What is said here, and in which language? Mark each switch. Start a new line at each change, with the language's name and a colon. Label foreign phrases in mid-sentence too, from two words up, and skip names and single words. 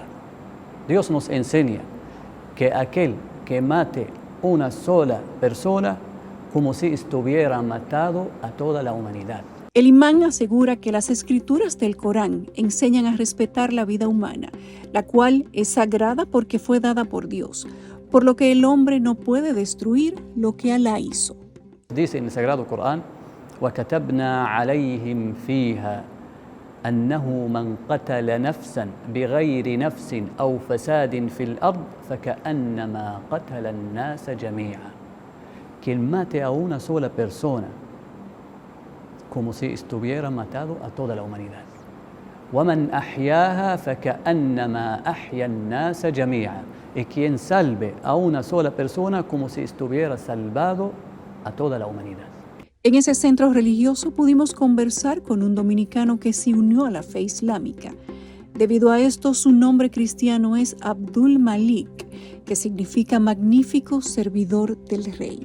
Spanish: Dios nos enseña que aquel que mate una sola persona, como si estuviera matado a toda la humanidad. El imán asegura que las escrituras del Corán enseñan a respetar la vida humana, la cual es sagrada porque fue dada por Dios, por lo que el hombre no puede destruir lo que Alá hizo. Dice en el Sagrado Corán:
Arabic: وَكَتَبْنَا عَلَيْهِمْ فِيهَا أَنَّهُ مَنْ قَتَلَ نَفْسًا بِغَيْرِ نَفْسٍ أَوْ فَسَادٍ فِي الْأَرْضِ فَكَأَنَّمَا قَتَلَ النَّاسَ جَمِيعًا.
Spanish: Quien mate a una sola persona, como si estuviera matado a toda la humanidad.
Arabic: وَمَنْ أَحْيَاهَا فَكَأَنَّمَا أَحْيَا النَّاسَ جَمِيعًا.
Spanish: Y quien salve a una sola persona, como si estuviera salvado a toda la humanidad. En ese centro religioso pudimos conversar con un dominicano que se unió a la fe islámica. Debido a esto, su nombre cristiano es Abdul Malik, que significa magnífico servidor del rey.